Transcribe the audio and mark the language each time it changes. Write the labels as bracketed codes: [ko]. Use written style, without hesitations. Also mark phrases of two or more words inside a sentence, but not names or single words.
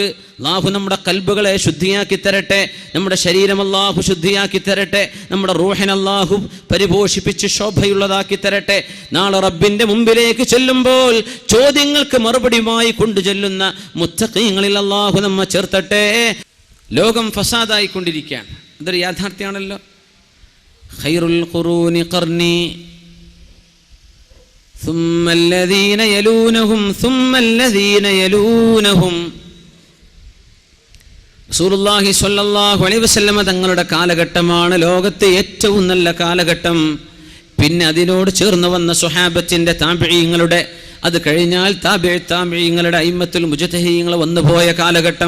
[ml] അല്ലാഹു നമ്മുടെ കൽബുകളെ ശുദ്ധിയാക്കി തരട്ടെ, നമ്മുടെ ശരീരം അല്ലാഹു ശുദ്ധിയാക്കി തരട്ടെ, നമ്മുടെ റൂഹിനെ അല്ലാഹു പരിപോഷിപ്പിച്ച് ശോഭയുള്ളതാക്കി തരട്ടെ. നാളെ റബ്ബിന്റെ മുമ്പിലേക്ക് ചെല്ലുമ്പോൾ ചോദ്യങ്ങൾക്ക് മറുപടിയുമായി കൊണ്ടു ചെല്ലുന്ന മുത്തഖീങ്ങളിൽ അല്ലാഹു നമ്മെ ചേർത്തട്ടെ. ലോകം ഫസാദായിക്കൊണ്ടിരിക്കുകയാണ്, അതൊരു യാഥാർത്ഥ്യമാണല്ലോ. [ar] خير القرون قرني ثم الذين يلونهم ثم الذين يلونهم. رسول الله صلى الله عليه وسلم [ml] തങ്ങളുടെ കാലഘട്ടമാണ് ലോകത്തെ ഏറ്റവും നല്ല കാലഘട്ടം. പിന്നെ അതിനോട് ചേർന്ന് വന്ന സ്വഹാബത്തിന്റെ താബിഈങ്ങളുടെ, അത് കഴിഞ്ഞാൽ താബിഈങ്ങളുടെ അയിമ്മത്തുൽ മുജ്തഹിദീങ്ങൾ വന്നുപോയ കാലഘട്ടം.